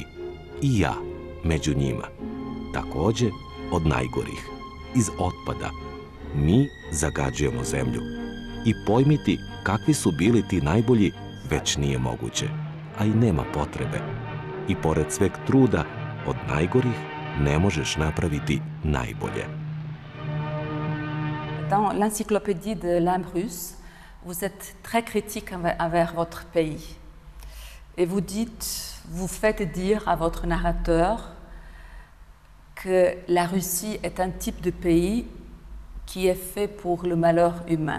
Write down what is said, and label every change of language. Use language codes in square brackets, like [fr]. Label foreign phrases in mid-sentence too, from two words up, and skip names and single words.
[sr] I ja među njima, takođe od najgorih, iz otpada. Mi zagađujemo zemlju. I pojmiti kakvi su bili ti najbolji već nije moguće, a i nema potrebe. I pored sveg truda, od najgorih ne možeš napraviti najbolje. [fr] Dans l'encyclopédie de l'âme russe, vous êtes très critique envers votre pays. Et vous faites dire à votre narrateur que la Russie est un type de pays qui est fait pour le malheur humain.